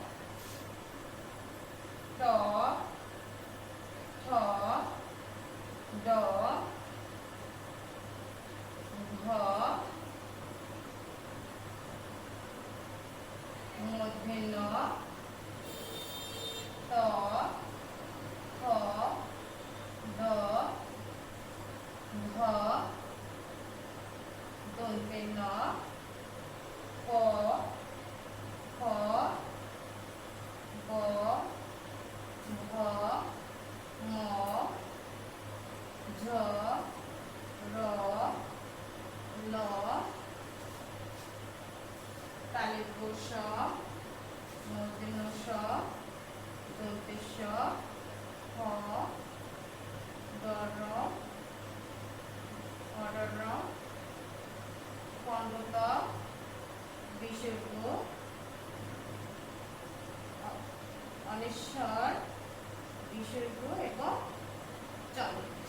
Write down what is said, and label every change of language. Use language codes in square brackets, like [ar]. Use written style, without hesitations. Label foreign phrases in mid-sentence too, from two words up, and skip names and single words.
[bn] ট, ঠ, ড, ঘ, মূর্ধন্য ত, থ, দ, ধ, দন্তেন্য প, ফ, ব, ভ, ম, ঝ, র, ল, তালব্য স, মূর্ধন্য স, দন্তে স, হ, দর, অডর, খণ্ডত, বিসর্গ, অনিশ্বর, বিসর্গ এবং চন্দ্র।